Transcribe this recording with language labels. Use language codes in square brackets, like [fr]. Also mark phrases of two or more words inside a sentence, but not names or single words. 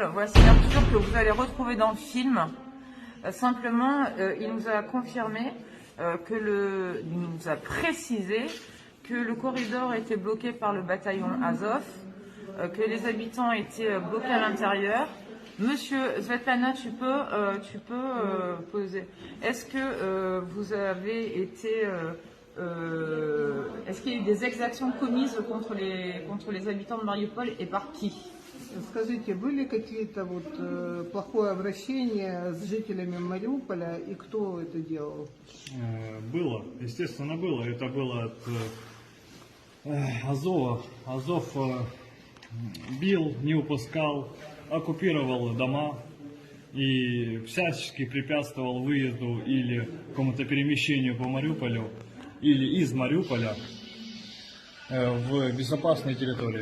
[fr] Voici l'armure que vous allez retrouver dans le film. Simplement, il nous a confirmé, il nous a précisé que le corridor était bloqué par le bataillon Azov, que les habitants étaient bloqués à l'intérieur. Monsieur Svetlana, tu peux poser. Est-ce que vous avez été, est-ce qu'il y a eu des exactions commises contre les habitants de Mariupol et par qui? [ru] Скажите, были какие-то плохое обращение с жителями Мариуполя и кто это делал? Было, естественно, было. Это было от Азова. Азов бил, не упускал, оккупировал дома и всячески препятствовал выезду или какому-то перемещению по Мариуполю или из Мариуполя в безопасные территории.